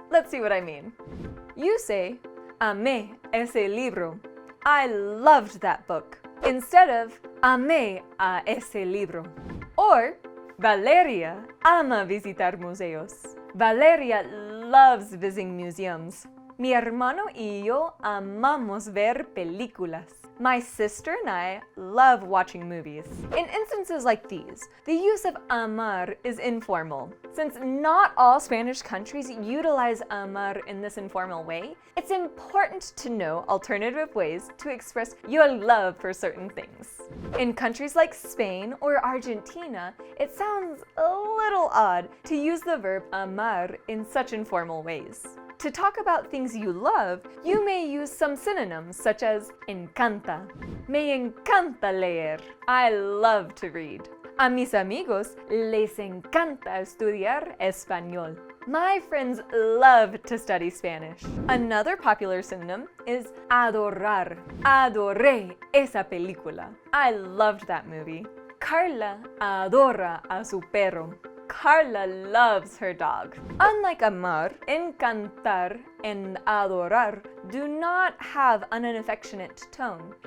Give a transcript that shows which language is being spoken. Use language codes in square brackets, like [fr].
[en] Let's see what I mean. You say, [es] amé ese libro. [en] I loved that book, instead of [es] amé a ese libro. Or, Valeria ama visitar museos. [en] Valeria loves visiting museums. [es] Mi hermano y yo amamos ver películas. [en] My sister and I love watching movies. In instances like these, the use of amar is informal. Since not all Spanish countries utilize amar in this informal way, it's important to know alternative ways to express your love for certain things. In countries like Spain or Argentina, it sounds a little odd to use the verb amar in such informal ways. To talk about things you love, you may use some synonyms such as encanta. [es] Me encanta leer. [en] I love to read. [es] A mis amigos les encanta estudiar español. [en] My friends love to study Spanish. Another popular synonym is adorar. [es] Adoré esa película. [en] I loved that movie. [es] Carla adora a su perro. [en] Carla loves her dog. Unlike amar, encantar and adorar do not have an affectionate tone.